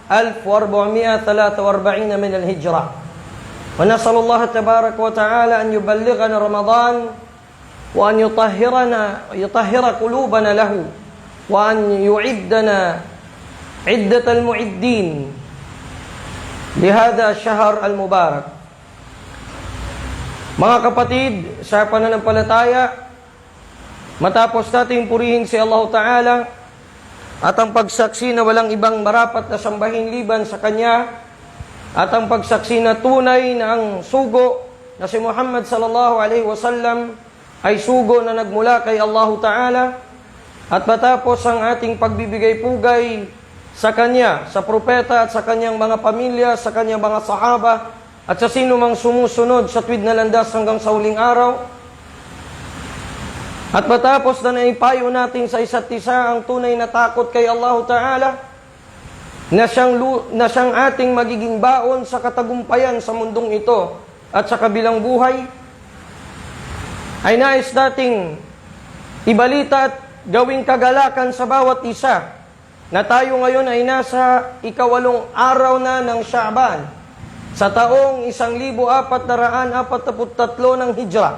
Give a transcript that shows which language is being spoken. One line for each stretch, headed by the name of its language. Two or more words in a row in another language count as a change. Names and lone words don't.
Arabic: 1443 من الهجرة ونسأل الله تبارك وتعالى أن يبلغنا رمضان وأن يطهر قلوبنا له وأن يعدنا عدة المعدين لهذا الشهر المبارك.
Filipino: Mga kapatid, sa pananampalataya, matapos nating purihin si Allah Ta'ala at ang pagsaksi na walang ibang marapat na sambahin liban sa Kanya, at ang pagsaksi na tunay na ang sugo na si Muhammad
Arabic: صلى الله عليه وسلم
Filipino: ay sugo na nagmula kay Allah Ta'ala, at matapos ang ating pagbibigay pugay sa Kanya, sa propeta at sa Kanyang mga pamilya, sa Kanyang mga sahaba, at sa sino mang sumusunod sa tuwid na landas hanggang sa huling araw, at matapos na naipayo natin sa isa't isa ang tunay na takot kay Allah Ta'ala, na siyang ating magiging baon sa katagumpayan sa mundong ito at sa kabilang buhay, ay nais nating ibalita at gawing kagalakan sa bawat isa na tayo ngayon ay nasa 8 araw na ng Sha'ban sa taong 1443 ng Hijra.